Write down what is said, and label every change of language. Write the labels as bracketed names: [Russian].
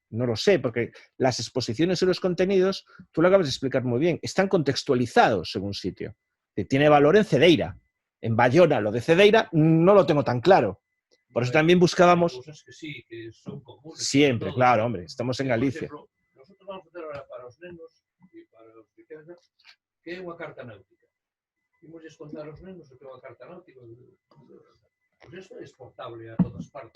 [Spanish] No lo sé, porque las exposiciones y los contenidos, tú lo acabas de explicar muy bien, están contextualizados según sitio. Tiene valor en Cedeira. En Bayona, lo de Cedeira, no lo tengo tan claro. Por eso también buscábamos... Hay cosas que sí, que son comunes. Siempre, claro, hombre, estamos en Galicia. [Galician] Por exemplo, [Spanish] nosotros vamos a hacer ahora [Galician] para os nenos e para os pequenos que é unha carta náutica. Imos contar aos nenos o que é unha carta náutica. Pois isto é exportable a todas partes.